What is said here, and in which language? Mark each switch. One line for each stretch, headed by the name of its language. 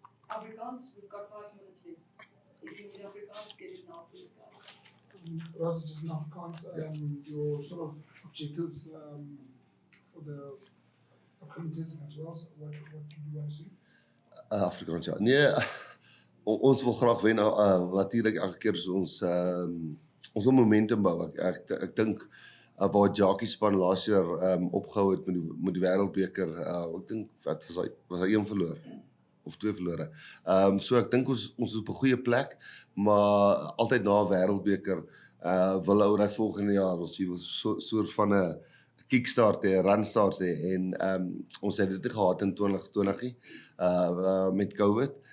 English: Afrikaans, we've got 5 minutes left. If you need Afrikaans, get it now, please, guys. Rassie, just in Afrikaans, your sort of objectives for the upcoming testing as well? So what do you want to see?
Afrikaans: Afrikaans, ja. Nee, ons wil graag wen. Natuurlijk elke keer is ons wil momentum bou. Ek dink waar Jackie span laas jaar opgehou het met die wêreldbeker, ek dink wat was hy 1 verloor of 2 verlore. So ek dink ons is op 'n goeie plek, maar altyd na 'n wêreldbeker wil ou dat volgende jaar ons wil soort van 'n kickstart hê, 'n runstart hê en ons het dit nie gehad in 2020 nie met COVID.